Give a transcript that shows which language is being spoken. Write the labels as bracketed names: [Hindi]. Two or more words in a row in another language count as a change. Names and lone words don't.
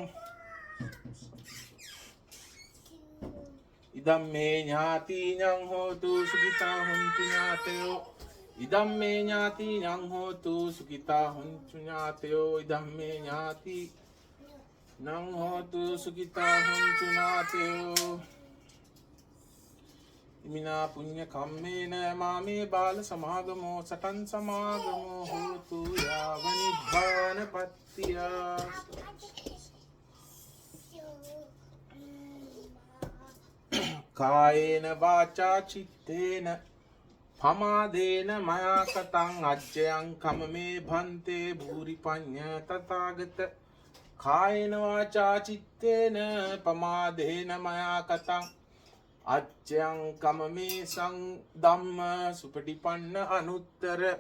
[Pali] ඉදම්මේ ඥාතිඤං හෝතු සුඛිතා හොන්තු ඥාතයෝ ඉදම්මේ ඥාතිඤං හෝතු සුඛිතා හොන්තු ඥාතයෝ ඉදම්මේ ඥාතිඤං හෝතු සුඛිතා හොන්තු ඥාතයෝ ඉමිනා පුඤ්ඤ කම්මේන මාමේ බාල සමාගමෝ සතං සමාගමෝ හෝතු යාව නිබ්බාන පත්තිය කායේන වාචා චිත්තේන පමාදේන මයා කතං අජ්ජයං කමමේ භන්තේ භූරි පඤ්ඤ තථාගත කායේන වාචා චිත්තේන පමාදේන මයා කතං අච්චයං කමමේ සං ධම්ම සුපටිපන්න අනුත්තර